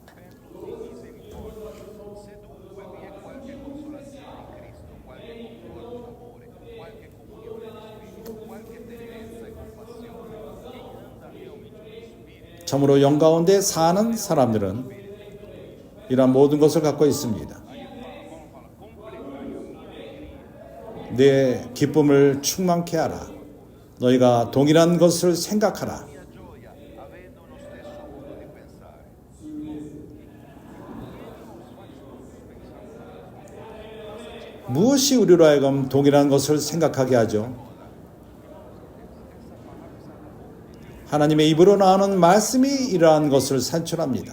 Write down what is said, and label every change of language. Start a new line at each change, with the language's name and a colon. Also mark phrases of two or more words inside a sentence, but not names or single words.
Korean: 참으로 영 가운데 사는 사람들은 이러한 모든 것을 갖고 있습니다. 내 기쁨을 충만케 하라. 너희가 동일한 것을 생각하라.
Italian: Mia gioia avendo lo stesso modo di pensare.
Korean: 무엇이 우리로 하여금 동일한 것을 생각하게 하죠? 하나님의 입으로 나오는 말씀이 이러한 것을 산출합니다.